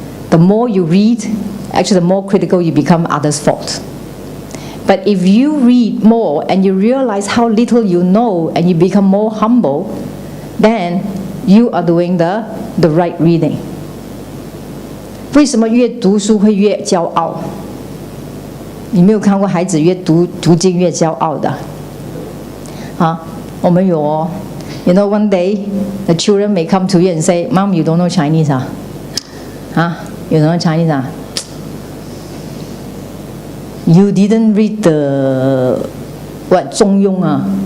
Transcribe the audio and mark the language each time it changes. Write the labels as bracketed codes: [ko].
[en] The more you read, actually the more critical you become others' fault. But if you read more and you realize how little you know and you become more humble, then you are doing the right reading. [zh] 为什么越读书会越骄傲？你没有看过孩子越读经越骄傲的？啊，我们有哦。 [en] one day the children may come to you and say, Mom, you don't know Chinese, ah? Huh? You don't know Chinese, ah? You didn't read the, what, 中庸啊？